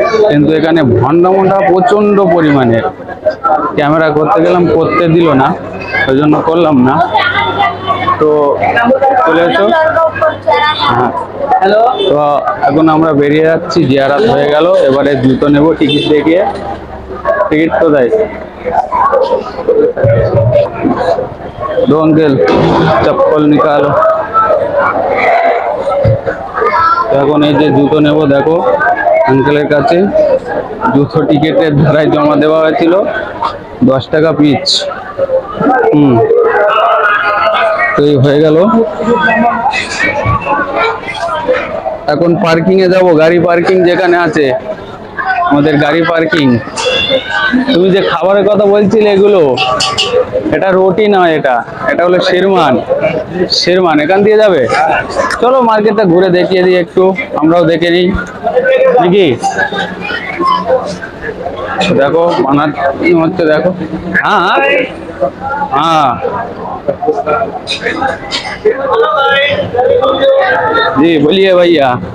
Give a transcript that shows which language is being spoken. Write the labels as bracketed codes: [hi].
[bn] কিন্তু এখানে ভণ্ডামটা প্রচন্ড পরিমাণে, ক্যামেরা করতে গেলাম করতে দিল না, ওই জন্য করলাম না। তো চলে এসো। হ্যাঁ, তো এখন আমরা বেরিয়ে যাচ্ছি, জিয়ারাত হয়ে গেল। এবারে জুতো নেব টিকিট দেখিয়ে। টিকিট তো দেয় [hi] दो अंकल, चप्पल निकालो। [bn] এখন এই যে জুতো নেব, দেখো আঙ্কেলের কাছে জুতো টিকিটের ধারায় জমা দেওয়া হয়েছিল 10 টাকা পিচ। তো এই হয়ে গেল। এখন পার্কিং এ যাব, গাড়ি পার্কিং যেখানে আছে আমাদের গাড়ি পার্কিং। তুমি যে খাবারের কথা বলছিলে এগুলো, এটা রুটি নয়, এটা হলো শেরমান। শেরমান এখান দিয়ে যাবে। চলো মার্কেটটা ঘুরে দেখিয়ে দিই একটু, আমরাও দেখে নিই নাকি। [hi] देखो माना [bn] হচ্ছে দেখো। [hi] हाँ हाँ हाँ जी बोलिए भैया।